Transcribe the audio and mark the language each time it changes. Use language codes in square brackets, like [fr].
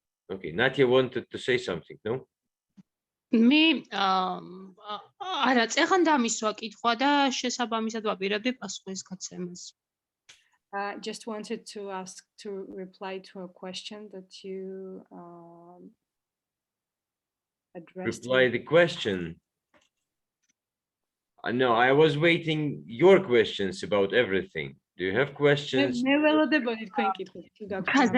[en] Okay, Natia wanted to say something, no? [ka] მე არა, წეხან დამისვა კითხვა და შესაბამისად ვაპირებდი პასუხის გაცემას. [en] Just wanted to ask to reply to a question that you addressed. Reply the question. No, I was waiting your questions about everything. Do you have questions? [ka] მე ველოდებოდი თქვენ კითხვით, თუ გაქვთ.